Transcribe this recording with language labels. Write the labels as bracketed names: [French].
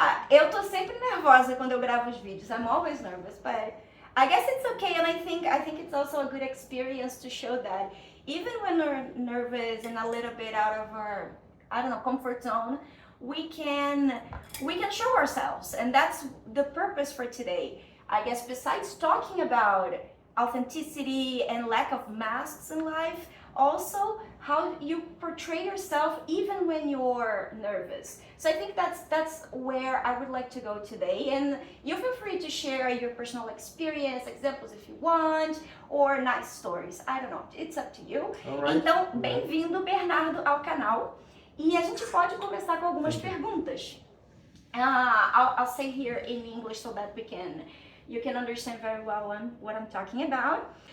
[Portuguese] Eu tô sempre nervosa quando eu gravo os vídeos. [English] I'm always nervous, but I guess it's okay, and I think it's also a good experience to show that even when we're nervous and a little bit out of our, I don't know, comfort zone, we can show ourselves, and that's the purpose for today. I guess besides talking about authenticity and lack of masks in life, also how you portray yourself even when you're nervous. So I think that's where I would like to go today, and you feel free to share your personal experience, examples if you want, or nice stories. I don't know, it's up to you. Alright. [Portuguese] Então, bem-vindo, Bernardo, ao canal. E a gente pode começar com algumas perguntas. [English] I'll say here in English so that you can understand very well what I'm talking about.